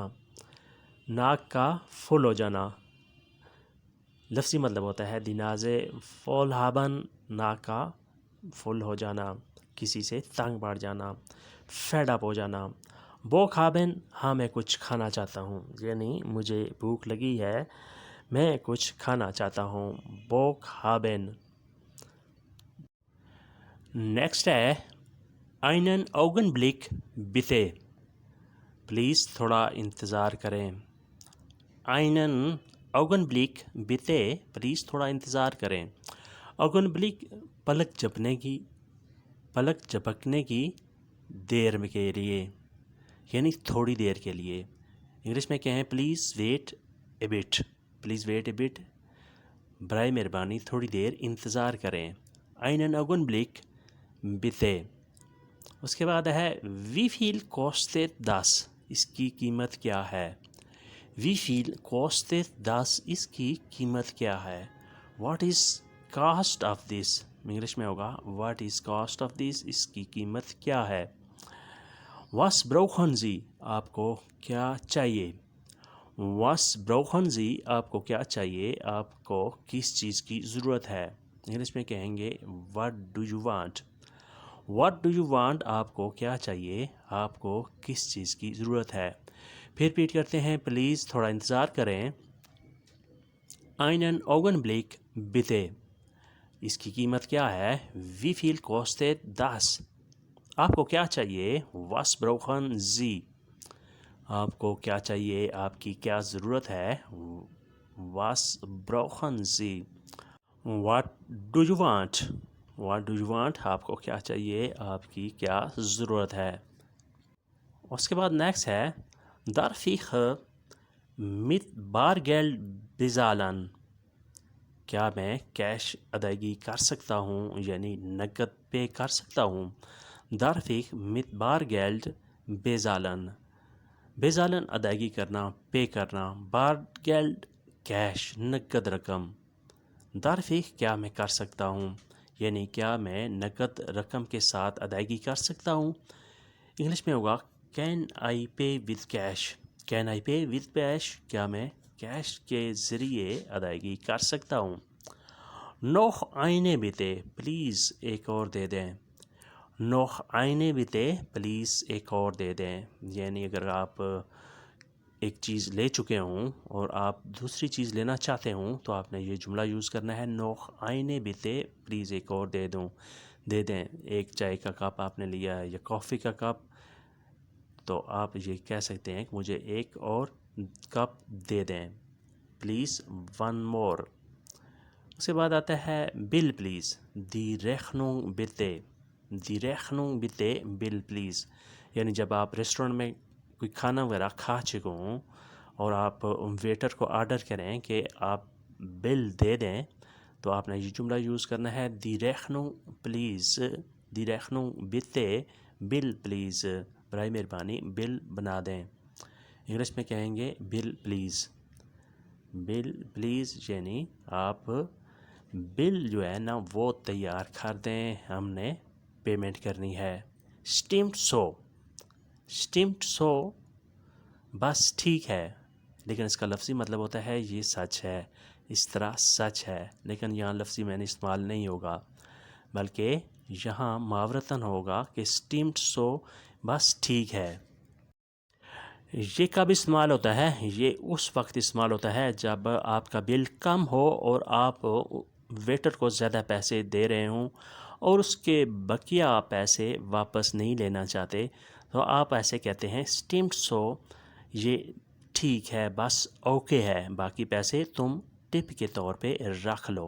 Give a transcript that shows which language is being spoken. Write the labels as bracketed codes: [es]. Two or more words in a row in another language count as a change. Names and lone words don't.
[ur] ناک کا فل ہو جانا لفظی مطلب ہوتا ہے [de] die Nase voll haben [ur] ناک کا فل ہو جانا کسی سے تنگ پڑ جانا [en] fed up [ur] ہو جانا. [de] Bock haben [ur] ہاں میں کچھ کھانا چاہتا ہوں یعنی مجھے بھوک لگی ہے میں کچھ کھانا چاہتا ہوں. [de] Bock haben. [ur] نیکسٹ ہے [de] einen Augenblick bitte. [ur] پلیز تھوڑا انتظار کریں. [de] einen Augenblick bitte [ur] پلیز تھوڑا انتظار کریں. Augenblick پلک جھپکنے کی دیر کے لیے یعنی تھوڑی دیر کے لیے. انگلش میں کہیں [en] please wait a bit. please wait a bit [ur] برائے مہربانی تھوڑی دیر انتظار کریں. [de] einen Augenblick bitte. [ur] اس کے بعد ہے [de] wie viel kostet das [ur] اس کی قیمت کیا ہے. [de] wie viel kostet das [ur] اس کی قیمت کیا ہے. [en] what is cost of this [ur] انگلش میں ہوگا [en] what is cost of this [ur] اس کی قیمت کیا ہے. [de] was brauchen Sie [ur] آپ کو کیا چاہیے. [de] was brauchen Sie [ur] آپ کو کیا چاہیے آپ کو کس چیز کی ضرورت ہے. انگلش میں کہیں گے [en] what do you want. what do you want [ur] آپ کو کیا چاہیے آپ کو کس چیز کی ضرورت ہے. پھر ریپیٹ کرتے ہیں پلیز تھوڑا انتظار کریں. [de] einen Augenblick bitte [ur] اس کی قیمت کیا ہے. [de] wie viel kostet das [ur] آپ کو کیا چاہیے. [de] was brauchen Sie [ur] آپ کو کیا چاہیے آپ کی کیا ضرورت ہے. [de] was brauchen Sie. [en] what do you want what do you want [ur] آپ کو کیا چاہیے آپ کی کیا ضرورت ہے. اس کے بعد نیکسٹ ہے [de] darf ich mit Bargeld bezahlen [ur] کیا میں کیش ادائیگی کر سکتا ہوں یعنی نقد پے کر سکتا ہوں. [de] darf ich mit Bargeld bezahlen bezahlen [ur] ادائیگی کرنا پے کرنا. Bargeld کیش نقد رقم. [de] darf ich [ur] کیا میں کر سکتا ہوں یعنی کیا میں نقد رقم کے ساتھ ادائیگی کر سکتا ہوں. انگلش میں ہوگا [en] can I pay with cash. can I pay with cash [ur] کیا میں کیش کے ذریعے ادائیگی کر سکتا ہوں. [de] noch eine bitte [ur] پلیز ایک اور دے دیں. [de] noch eine bitte [ur] پلیز ایک اور دے دیں یعنی اگر آپ ایک چیز لے چکے ہوں اور آپ دوسری چیز لینا چاہتے ہوں تو آپ نے یہ جملہ یوز کرنا ہے [de] noch eine bitte [ur] پلیز ایک اور دے دیں. ایک چائے کا کپ آپ نے لیا ہے یا کافی کا کپ تو آپ یہ کہہ سکتے ہیں کہ مجھے ایک اور کپ دے دیں. [en] please one more. [ur] اس کے بعد آتا ہے [en] bill please. [de] die Rechnung bitte die Rechnung bitte [en] bill please [ur] یعنی جب آپ ریسٹورنٹ میں کوئی کھانا وغیرہ کھا چکے ہوں اور آپ ویٹر کو آرڈر کریں کہ آپ بل دے دیں تو آپ نے یہ جملہ یوز کرنا ہے [de] die Rechnung [ur] پلیز [de] die Rechnung bitte [en] bill please [ur] برائے مہربانی بل بنا دیں. انگلش میں کہیں گے [en] bill please. bill please [ur] یعنی آپ بل جو ہے نا وہ تیار کر دیں ہم نے پیمنٹ کرنی ہے. [de] stimmt so [ur] بس ٹھیک ہے لیکن اس کا لفظی مطلب ہوتا ہے یہ سچ ہے اس طرح سچ ہے لیکن یہاں لفظی میں نے استعمال نہیں ہوگا بلکہ یہاں محاورتاً ہوگا کہ [de] stimmt so [ur] بس ٹھیک ہے. یہ کب استعمال ہوتا ہے؟ یہ اس وقت استعمال ہوتا ہے جب آپ کا بل کم ہو اور آپ ویٹر کو زیادہ پیسے دے رہے ہوں اور اس کے بقیہ پیسے واپس نہیں لینا چاہتے، تو آپ ایسے کہتے ہیں [de] stimmt so, [ur] یہ ٹھیک ہے، بس اوکے ہے، باقی پیسے تم ٹپ کے طور پہ رکھ لو.